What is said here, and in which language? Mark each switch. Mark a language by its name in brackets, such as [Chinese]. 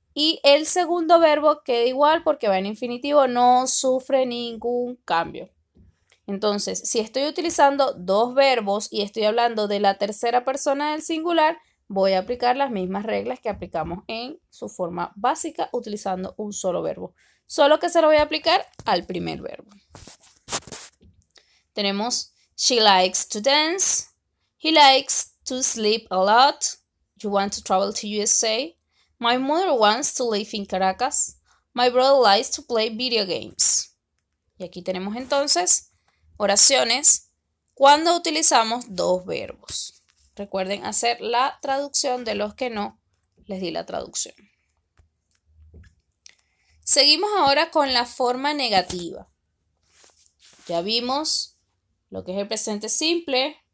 [Spanish] Y el segundo verbo queda igual porque va en infinitivo, no sufre ningún cambio. Entonces, si estoy utilizando dos verbos y estoy hablando de la tercera persona del singular, voy a aplicar las mismas reglas que aplicamos en su forma básica utilizando un solo verbo. Solo que se lo voy a aplicar al primer verbo. [English] Tenemos she likes to dance. He likes to sleep a lot. You want to travel to USA. My mother wants to live in Caracas. My brother likes to play video games. [Spanish] Y aquí tenemos entonces oraciones cuando utilizamos dos verbos. Recuerden hacer la traducción de los que no les di la traducción. Seguimos ahora con la forma negativa. Ya vimos lo que es el presente simple.